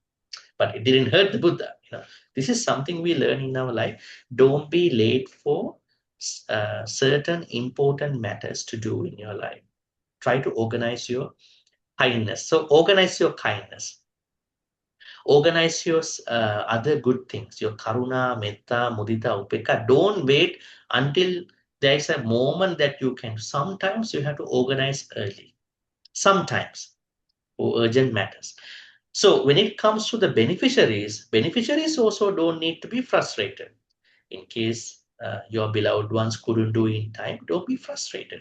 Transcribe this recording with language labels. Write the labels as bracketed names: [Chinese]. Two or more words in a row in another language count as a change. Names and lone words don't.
[English] But it didn't hurt the Buddha. You know, this is something we learn in our life. Don't be late for certain important matters to do in your life. Try to organize your kindness. So organize your kindness. Organize your other good things, your [Pali] karuna, metta, mudita, upekka. [English] Don't wait until there is a moment that you can. Sometimes you have to organize early. Sometimes for urgent matters. So when it comes to the beneficiaries also don't need to be frustrated. In case your beloved ones couldn't do it in time, don't be frustrated.